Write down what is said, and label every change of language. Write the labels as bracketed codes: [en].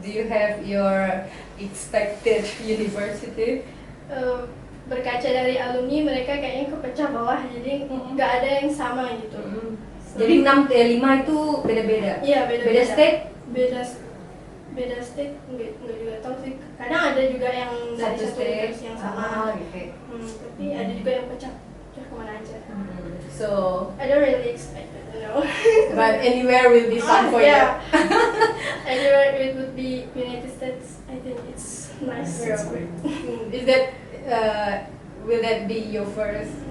[en] Do you have your expected university? [id] Berkaca dari alumni mereka kayaknya kepecah bawah, jadi nggak ada yang sama gitu. [en] So, [id] Jadi 5 itu beda-beda? Iya, beda-beda. Beda state? Beda state nggak juga tahu sih. Kadang ada juga yang dari satu universitas yang sama. Gitu. Tapi ada juga yang pecah kemana aja. [en] So, I don't really expect it, you know. but anywhere will be fun for you. Yeah. Anywhere it would be United States. I think it's nice. It's great. Is that will that be your first